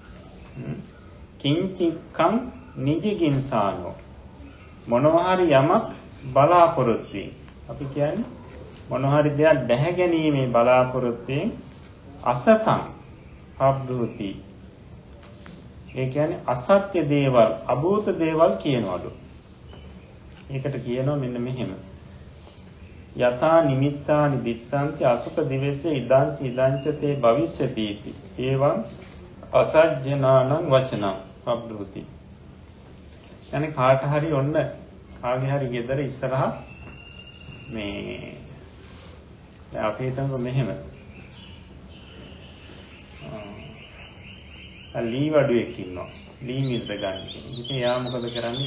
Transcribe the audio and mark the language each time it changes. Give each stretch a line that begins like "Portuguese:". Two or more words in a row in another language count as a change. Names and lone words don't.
Pali: කිංචික්ඛං නිජිගින්සානෝ
Sinhala: මොනවා හරි යමක් බලාපොරොත්තු වෙයි. අපි කියන්නේ මොනවා හරි දෙයක් දැහැ ගැනීමේ බලාපොරොත්තුෙන්
Pali: අසතං පබ්බුති.
Sinhala: ඒ කියන්නේ අසත්‍ය දේවල්, අභූත දේවල් කියනවලු. ඒකට කියනවා මෙන්න මෙහෙම.
Pali: යතා නිමිත්තානි දිස්සන්ති අසුක දිවසේ ඉදංච ඉදංච තේ භවිෂ්‍යති इति. එවං අසජ්ජනානං වචනං පබ්බුති.
Sinhala: يعني කාට හරි ඔන්න කාගේ හරි ගෙදර ඉස්සරහා මේ අපි හිතමු මෙහෙම. ලී වඩුවෙක් ඉන්නවා. ලී මිල්ද ගන්න. ඉතින් එයා මොකද කරන්නේ?